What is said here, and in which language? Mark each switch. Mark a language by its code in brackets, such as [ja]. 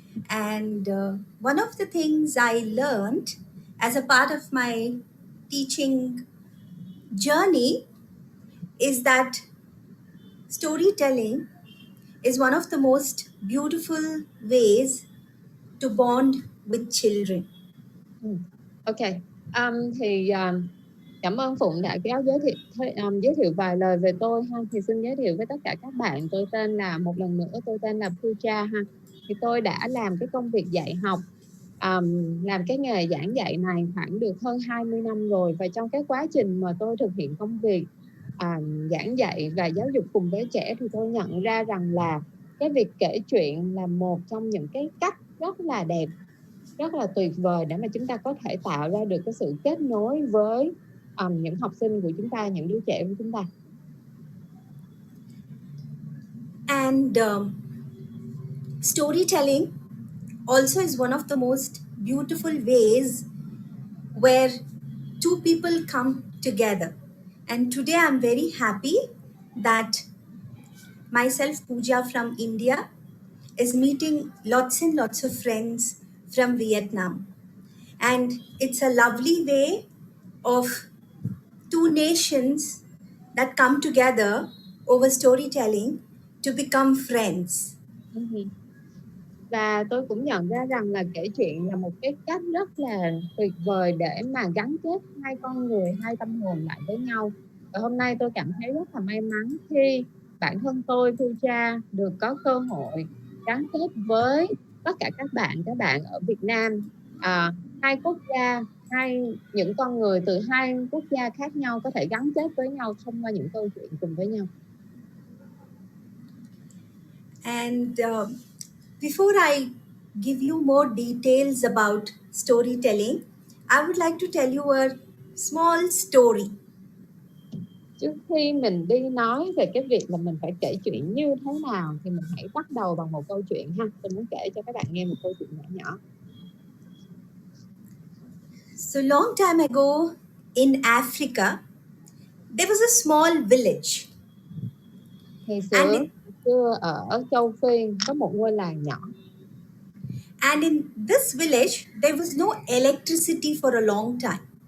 [en] And one of the things I learned as a part of my teaching journey is that storytelling is one of the most beautiful ways to bond with children. [vi] Ừ. Ok. Thì cảm ơn Phụng đã kéo giới thiệu vài lời về tôi ha. Thì xin giới thiệu với tất cả các bạn, tôi tên là một lần nữa tôi tên là Pooja ha. Thì tôi đã làm cái công việc dạy học, làm cái nghề giảng dạy này khoảng được hơn 20 năm rồi, và trong cái quá trình mà tôi thực hiện công việc giảng dạy và giáo dục cùng với trẻ thì tôi nhận ra rằng là cái việc kể chuyện là một trong những cái cách rất là đẹp, rất là tuyệt vời để mà chúng ta có thể tạo ra được cái sự kết nối với những học sinh của chúng ta, những đứa trẻ của chúng ta. [en] And storytelling also is one of the most beautiful ways where two people come together. And today I'm very happy that myself, Pooja from India, is meeting lots and lots of friends from Vietnam. And it's a lovely way of two nations that come together over storytelling to become friends. [vi] Và tôi cũng nhận ra rằng là kể chuyện là một cái cách rất là tuyệt vời để mà gắn kết hai con người, hai tâm hồn lại với nhau. Và hôm nay tôi cảm thấy rất là may mắn khi bản thân tôi, Pooja, được có cơ hội gắn kết với tất cả các bạn ở Việt Nam, hai quốc gia, những con người từ hai quốc gia khác nhau có thể gắn kết với nhau thông qua những câu chuyện cùng với nhau. [en] And before I give you more details about storytelling, I would like to tell you a small story. [vi] Trước khi mình đi nói về cái việc là mình phải kể chuyện như thế nào thì mình hãy bắt đầu bằng một câu chuyện ha. Tôi muốn kể cho các bạn nghe một câu chuyện nhỏ nhỏ. [en] So long time ago in Africa, there was a small village. [vi] Ngày xưa ở châu Phi có một ngôi làng nhỏ. [en] And in this village, there was no electricity for a long time.